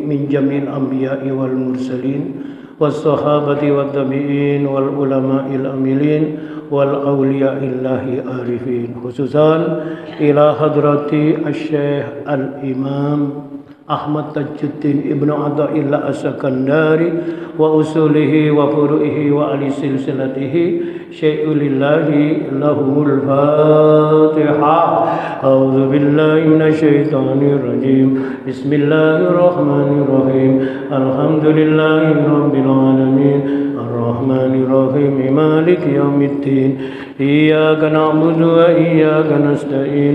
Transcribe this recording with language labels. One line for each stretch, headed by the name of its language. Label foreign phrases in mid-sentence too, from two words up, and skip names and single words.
Arabic: من جميع الأنبياء والمرسلين والصحابة والتابعين والعلماء العاملين وأولياء الله العارفين، خصوصا إلى حضرة الشيخ الإمام أحمد تاج الدين ابن عطاء الله السكندري وأصوله وفروعه وآل سلسلته شيء لله لهم الفاتحة. أعوذ بالله من الشيطان الرجيم. بسم الله الرحمن الرحيم. الحمد لله رب العالمين. الرحمن الرحيم. مالك يوم الدين. إياك نعبد وإياك نستعين.